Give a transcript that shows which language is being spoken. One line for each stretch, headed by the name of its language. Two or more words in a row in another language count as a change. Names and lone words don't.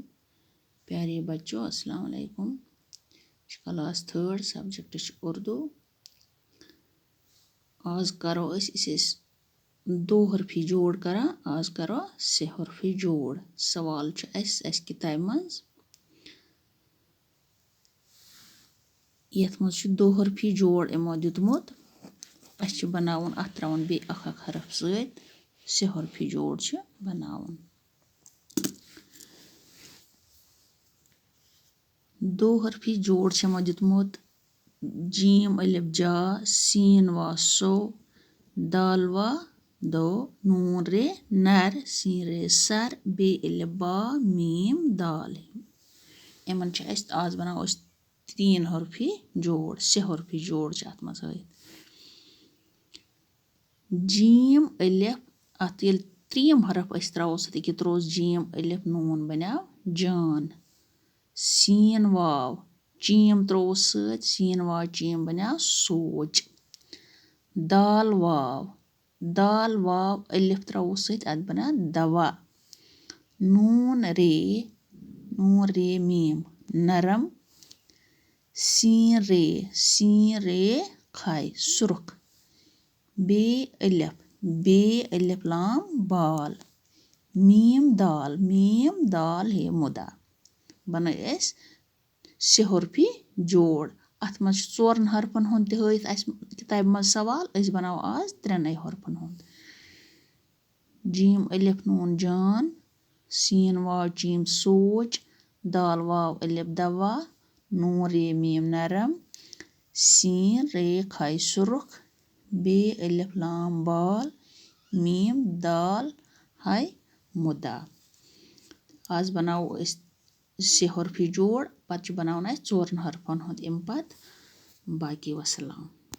Hindi: प्यारे बच्चों
Arabic: السلام عليكم.
English: Class 3 subject Urdu.
Kashmiri: आज करो दो हरफी जोड़ करा। आज करो से हरफी जोड़। सवाल किताब मज यथ मज दो हरफी जोड़ इमो दितमुत। बनावन अथ त्रावन बे अख हरफ सत से हरफी जोड़ बनावन। दो हरफी जोड़ यमो दितमुत जीम अलिफ जा सीन वा सो दाल वा दो नून रे नर सीन रे सर बे अलिफ बा मीम दाल। इमन आज बनाओ तीन हरफी जोड़ से हरफी जोड़ अत मज जीम अलिफ अत ये त्रीम हरफ त्रो सत त्रोस जीम अलिफ नून बनो जान। सीन वाव चीम त्रोस सत सीन वाव चीम बनो सोच। दाल वाव अलिफ त्रोस सत अत बनो दवा। नून रे मीम नरम। सीन रे खाई सुरख। बे अलिफ लाम बाल। मीम दाल हे मुदा। बन से हरफी जोड़। अत मज चोरन हरफन हुंद किताब मज सवाल बनाओ आज त्रेनै हरफन हुंद। जीम अलिफ नून जान सीन वाव चीम सोच दाल वाव अलिफ दवा नून रे मीम नरम सीन रे खाई सुरख बे अलिफ लाम बाल मीम दाल हाय मुदा। आज बनाओ से हरफी जोड़ पत बनावन चोरन हरफन हुंद इम पत। बाकी वसलाम।